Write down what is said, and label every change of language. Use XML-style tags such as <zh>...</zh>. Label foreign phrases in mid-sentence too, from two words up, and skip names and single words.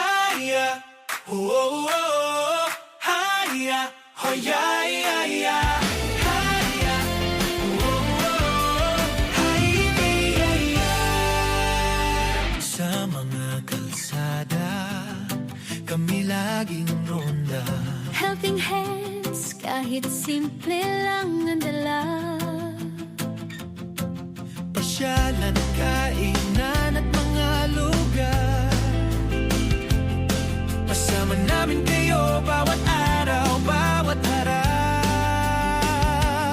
<tl>Hiya, oh, oh, hiya, oh, yeah, yeah, yeah. Hiya, oh, oh, hiya, yeah. Sa mga kalsada, kami laging ronda.</tl> <en>Helping hands,</en> <tl>kahit simple lang ang dala. Pasyalan, kainan at mga lugar. Kasama namin kayo bawat araw, bawat harap.</tl>